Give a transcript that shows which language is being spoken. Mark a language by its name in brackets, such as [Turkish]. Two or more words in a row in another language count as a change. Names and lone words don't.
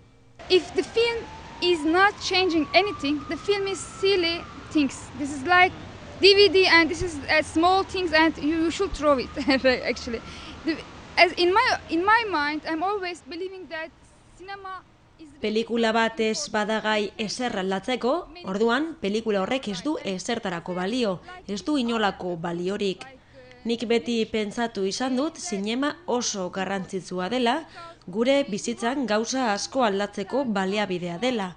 [English] If the film is not changing anything, the film is silly things. This is like DVD, and this is small things, and you should throw it. Actually, as in my mind, I'm always believing that cinema is. [Basque] Pelikula bat ez badagai ezer aldatzeko, orduan pelikula horrek ez du ezertarako balio, ez du inolako baliorik. Nik beti pentsatu izan dut zinema oso garrantzitsua dela, gure bizitzan gauza asko aldatzeko baliabidea dela.